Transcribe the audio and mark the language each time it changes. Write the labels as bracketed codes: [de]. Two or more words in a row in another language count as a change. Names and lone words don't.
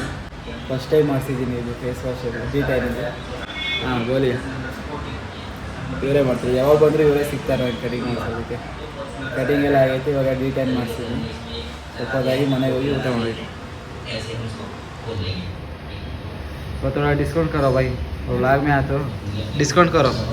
[en] first time [kn] ಮಾಡಿಸಿದ್ದೀನಿ ಇದು [en] face wash [kn] ಡೀಟೈಲಿಂದ. ಗೋಲಿ ಇವರೇ ಮಾಡ್ತೀವಿ, ಯಾವಾಗ ಬಂದರೂ ಇವರೇ ಸಿಗ್ತಾರೆ ಕಟಿಂಗ್ ಮಾಡಿಸೋದಕ್ಕೆ. ಕಟಿಂಗ್ ಎಲ್ಲ ಆಗೈತಿ, ಇವಾಗ ಡೀಟೈಲ್ ಮಾಡಿಸಿದ್ದೀನಿ. ಸ್ವಲ್ಪದಾಗಿ ಮನೆಗೆ ಹೋಗಿ ಊಟ ಮಾಡಬೇಕು. [hi] तो थोड़ा डिस्काउंट करो भाई, व्लॉग में आते हो डिस्काउंट करो.